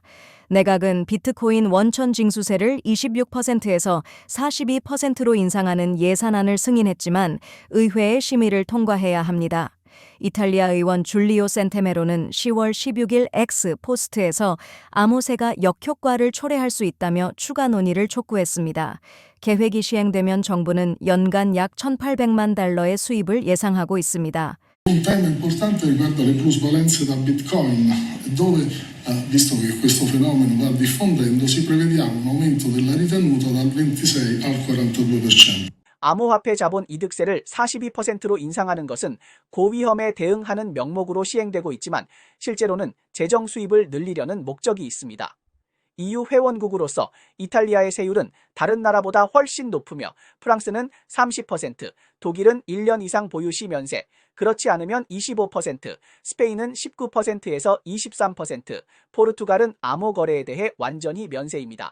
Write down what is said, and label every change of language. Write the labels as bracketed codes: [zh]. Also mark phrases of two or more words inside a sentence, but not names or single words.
[ko] 내각은 비트코인 원천 징수세를 26%에서 42%로 인상하는 예산안을 승인했지만 의회의 심의를 통과해야 합니다. 이탈리아 의원 줄리오 센테메로는 10월 16일 X 포스트에서 암호세가 역효과를 초래할 수 있다며 추가 논의를 촉구했습니다. 계획이 시행되면 정부는 연간 약 1,800만 달러의 수입을 예상하고 있습니다. [it] Un tema importante riguarda le plusvalenze da Bitcoin, dove, visto che questo fenomeno va diffondendo, si prevediamo un aumento della ritenuta dal 26 al 42%. [ko] 암호화폐 자본 이득세를 42%로 인상하는 것은 고위험에 대응하는 명목으로 시행되고 있지만 실제로는 재정 수입을 늘리려는 목적이 있습니다. EU 회원국으로서 이탈리아의 세율은 다른 나라보다 훨씬 높으며 프랑스는 30%, 독일은 1년 이상 보유 시 면세, 그렇지 않으면 25%, 스페인은 19%에서 23%, 포르투갈은 암호 거래에 대해 완전히 면세입니다.